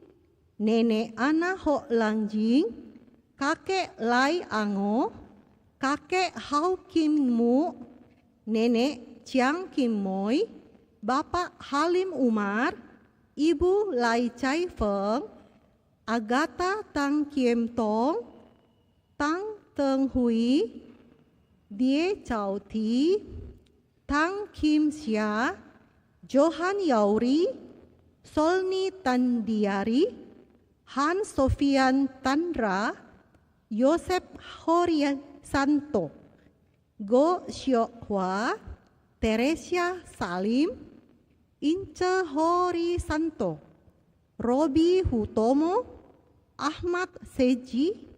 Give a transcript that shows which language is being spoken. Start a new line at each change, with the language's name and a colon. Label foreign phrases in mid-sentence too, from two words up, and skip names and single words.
Indonesian: Nenek Ana Ho Langjing, Kakek Lai Ango, Kakek Hao Kim Mu, Nenek Chiang Kim Moy, Bapak Halim Umar, Ibu Lai Chai Feng, Agatha Tang Kiem Tong, Tang Teng Hui, Die Chao Thi, Tang Kim Xia, Johan Yauri, Solni Tandiari, Han Sofian Tandra, Yosep Horia Santo, Go Xiok Hua, Teresia Salim, Ince Hori Santo, Robi Hutomo, Ahmad Seji,